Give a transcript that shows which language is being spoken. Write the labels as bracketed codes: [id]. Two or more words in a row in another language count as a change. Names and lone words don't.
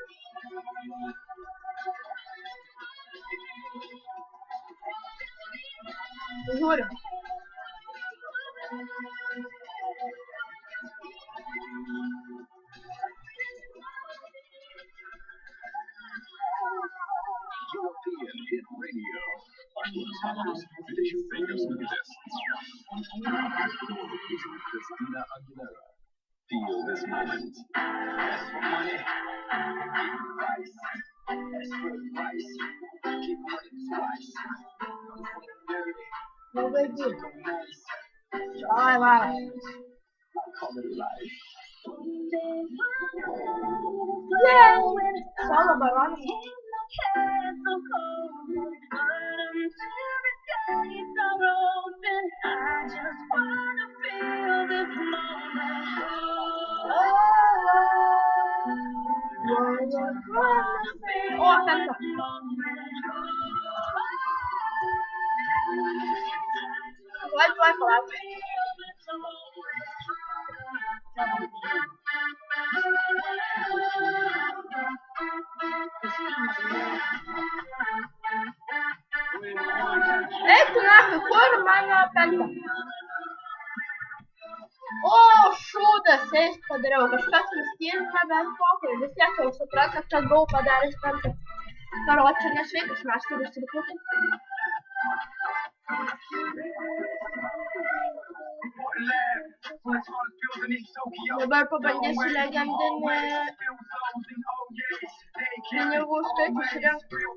[lt] Žiūrim. [en] European hit radio. Did you think of some of this? Christina Aguilera. Feel this moment. Ask for money. Price. Ask for price. Keep money twice. No big deal. Ai, vai. I call it life. Yeah! [lt] Solo baronę. O, penta. Vai falar. Ei, tu nafik, kur mano penta? O, šūdas, eis padariau. Kažkas nuskirina, bet pokai. Vis tiek jau supranta, kad buvau padaręs penta. Karo, čia nesveikas masteris truputį. Dabar pabandysiu legendinį pinigų skaičių surinkti.